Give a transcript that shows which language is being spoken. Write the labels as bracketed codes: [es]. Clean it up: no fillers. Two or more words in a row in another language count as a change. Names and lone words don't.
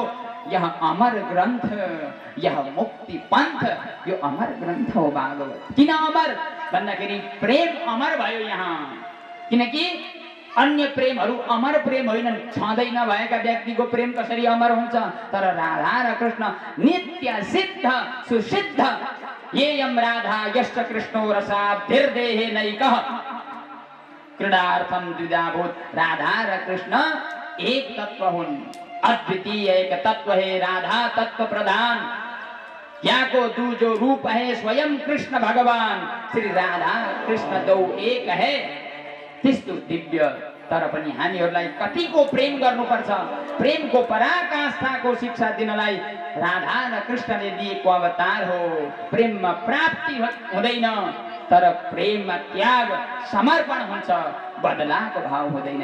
[hi] यह अमर ग्रन्थ, यह मुक्ति पन्थ, [ne] यो अमर ग्रन्थ हो भागवत। किन अमर भन्दाखेरि प्रेम अमर भयो यहाँ। किनकि अन्य प्रेमहरू अमर प्रेम होइनन्। छँदै नभएका व्यक्तिको प्रेम कसरी अमर हुन्छ? तर राधा र कृष्ण नित्य सिद्ध सुसिद्ध। [sa] येयम राधा यश्च कृष्णो रसाभिर्देहे नैकः क्रीडार्थम द्विजाभूत। [ne] राधा र कृष्ण एक तत्व हुन्, [hi] अद्वितीय एक तत्व है। राधा तत्व प्रधान, याको दूजो रूप है स्वयं कृष्ण भगवान। श्री राधा कृष्ण दो एक है। [ne] त्यस्तो दिव्य। तर पनि हामीहरूलाई कतिको प्रेम गर्नुपर्छ। प्रेमको पराकाष्ठाको शिक्षा दिनलाई राधा र कृष्णले दिएको अवतार हो। प्रेममा प्राप्ति हुँदैन, तर प्रेममा त्याग समर्पण हुन्छ, बदलाको भाव हुँदैन।